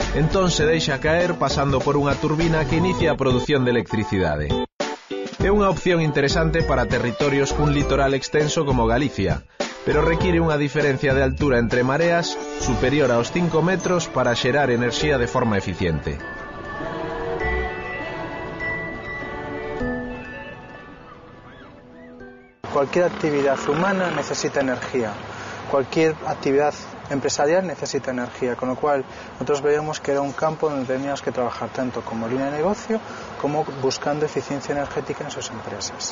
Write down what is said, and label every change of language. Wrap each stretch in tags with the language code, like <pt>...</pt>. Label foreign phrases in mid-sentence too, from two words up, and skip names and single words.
<gl>Entón se deixa caer pasando por unha turbina que inicia a produción de electricidade. É unha opción interesante para territorios cun litoral extenso como Galicia, pero require unha diferencia de altura entre mareas superior aos 5 metros para xerar enerxía de forma eficiente.</gl> <es>Cualquier actividad humana necesita energía. Cualquier actividad empresarial necesita energía, con lo cual nosotros veíamos que era un campo donde teníamos que trabajar tanto como línea de negocio como buscando eficiencia energética en sus empresas.</es>